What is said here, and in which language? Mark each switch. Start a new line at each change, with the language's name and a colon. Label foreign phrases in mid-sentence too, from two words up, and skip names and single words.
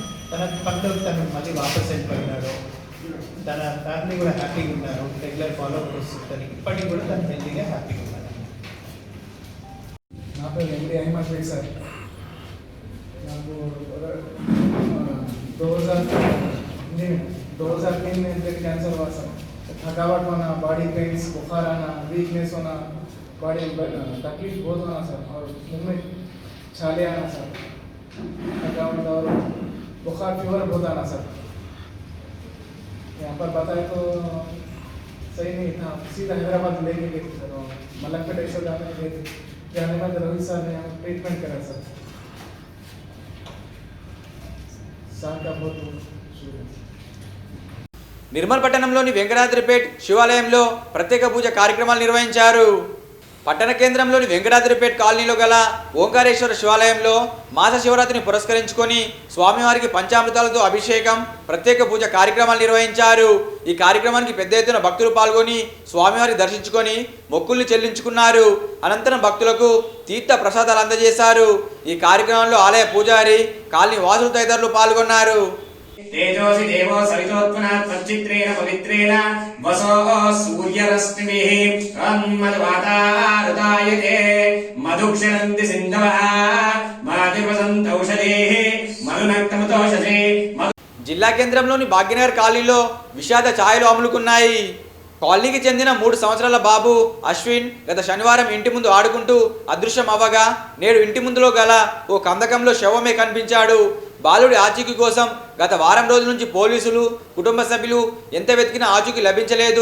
Telugu: తన పనులకు తను మళ్ళీ వాపస్ వెళ్ళిపోయినాడు. తన ఫ్యామిలీ కూడా హ్యాపీగా ఉన్నారు. రెగ్యులర్ ఫాలోఅప్ వస్తుంది. ఇప్పటికి కూడా తను హెల్తీగా హ్యాపీగా ఉన్నారు. నా పేరు ఎండి అహ్మద్ బేగ్ సార్. నాకు
Hindi: 2003 में
English: blood cancer
Hindi: हुआ सर. थकावट होना,
English: body pains,
Hindi: बुखार आना, वीकनेस होना, बॉडी तकलीफ बहुत होना सर, और मुँह में छाले आना सर, थकावट और बुखार फीवर बहुत आना सर. यहाँ पर बताए तो सही नहीं था, सीधा हैदराबाद लेके गए थे सर। मलकपेटेश्वर जाने बाद रोहित सर ने हमें ट्रीटमेंट करा सर। सर का बहुत शुक्रिया।
Telugu: నిర్మల్ పట్టణంలోని వెంకటాద్రిపేట్ శివాలయంలో ప్రత్యేక పూజ కార్యక్రమాలు నిర్వహించారు. పట్టణ కేంద్రంలోని వెంకటాద్రిపేట్ కాలనీలో గల ఓంకారేశ్వర శివాలయంలో మాస శివరాత్రిని పురస్కరించుకొని స్వామివారికి పంచామృతాలతో అభిషేకం, ప్రత్యేక పూజ కార్యక్రమాలు నిర్వహించారు. ఈ కార్యక్రమానికి పెద్ద ఎత్తున భక్తులు పాల్గొని స్వామివారిని దర్శించుకొని మొక్కుల్ని చెల్లించుకున్నారు. అనంతరం భక్తులకు తీర్థ ప్రసాదాలు అందజేశారు. ఈ కార్యక్రమంలో ఆలయ పూజారి, కాలనీ వాసులు తదితరులు పాల్గొన్నారు.
Sanskrit: तेजोसि देवो सवितोत्मनात् तच्चित्रेण पवित्रेण वसो सूर्यरश्मिभिः मधुवातारुतायते मधुक्षरन्ति सिन्धवः मातिर्वसन्तौषधेः मधुनक्तमतोषधे.
Telugu: జిల్లా కేంద్రంలోని భాగ్యనగర్ కాలనీలో విషాద ఛాయలు అమలుకున్నాయి. కాలనీకి చెందిన 3 సంవత్సరాల బాబు అశ్విన్ గత శనివారం ఇంటి ముందు ఆడుకుంటూ అదృశ్యం అవ్వగా నేడు ఇంటి ముందులో గల ఓ కందకంలో శవమే కనిపించాడు. బాలుడి ఆచూకీ కోసం గత వారం రోజుల నుంచి పోలీసులు, కుటుంబ సభ్యులు ఎంత వెతికినా ఆచూకీ లభించలేదు.